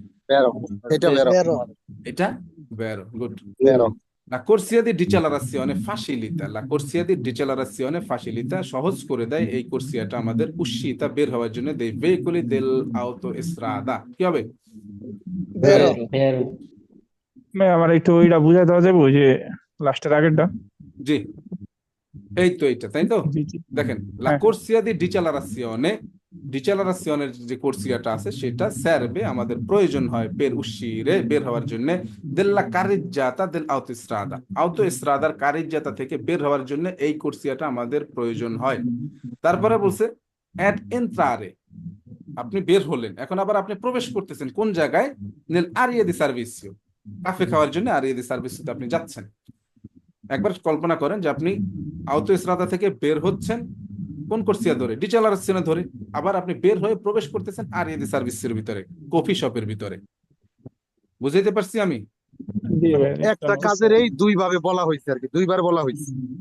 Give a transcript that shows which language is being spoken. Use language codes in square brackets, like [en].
[it] বেরো, এটা বেরো, বেরো এটা vero, [en] good. [it] বেরো। La corsia di dicelerazione facilita, la corsia di dicelerazione facilita, [bn] সহজ করে দেয় এই কোর্সিয়াটা আমাদের উশিতা বের হওয়ার জন্য [it] dei veicoli dell'autostrada [bn] কি হবে? [it] বেরো Vero. [bn] ভাই আমার একটু ওইটা বুঝাই দেওয়া যাবে, ওই যে লাস্টের আগেরটা। জি, এই তো এইটা, তাই তো? জি জি দেখেন la হ্যাঁ corsia di dicelerazione, ডিসেলারেশনের যে কোর্সিয়াটা আছে সেটা সার্ভে আমাদের প্রয়োজন হয় পের উশিরে বের হওয়ার জন্য [it] della carreggiata dell'autostrada, [bn] autostradaর carreggiata থেকে বের হওয়ার জন্য এই কোর্সিয়াটা আমাদের প্রয়োজন হয়। তারপরে বলছে ad entrare, আপনি বের হলেন, এখন আবার আপনি প্রবেশ করতেছেন কোন জায়গায়? nel area di servizio, cafe খাওয়ার জন্য area di servizio আপনি যাচ্ছেন। একবার কল্পনা করেন যে আপনি আউটোস্ট্রাদা থেকে বের হচ্ছেন কোন কোর্সিয়া ধরে? ডিসেলারেশনে ধরে। আবার আপনি বের হয়ে প্রবেশ করতেছেন area di servizio ভিতরে, কফি শপের ভিতরে। বুঝাইতে পারছি আমি? জি ভাই একটা কাজের এই দুই ভাবে বলা হয়েছে আর কি, দুইবার বলা হয়েছে।